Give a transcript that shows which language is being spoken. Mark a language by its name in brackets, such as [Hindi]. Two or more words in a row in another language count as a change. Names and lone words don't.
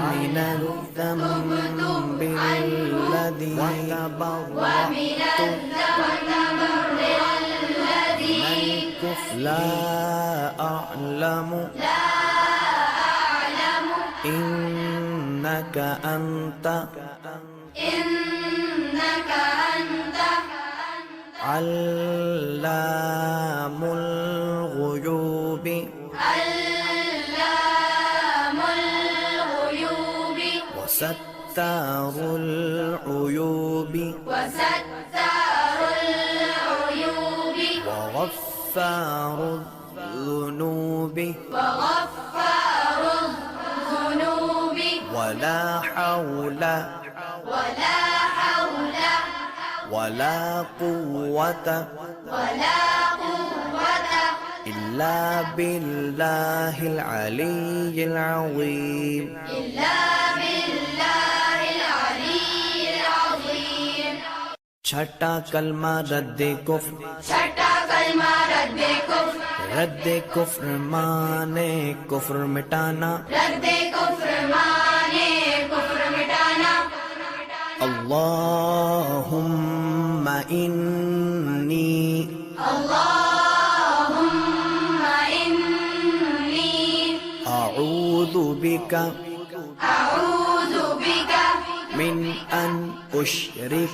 [Arabic] من الذنب الذي تبرأت لا أعلم إنك أنت إنك أنت علام الغيوب علام الغيوب وستار العيوب وستار العيوب وغفار الذنوب وغفار الذنوب ولا حول ولا حول ولا قوة ولا قوة إلا بالله العلي العظيم. إلا بالله العلي العظيم. [Hindi] छठा कलमा रद्दे कुफ्र, छठा कलमा रद्दे कुफ्र, रद्दे कुफ्र माने कुफ्र मिटाना, रद्दे कुफ्र माने कुफ्र मिटाना। [Arabic] اللهم إني اللهم إني أعوذ بك أعوذ بك من أن أشرك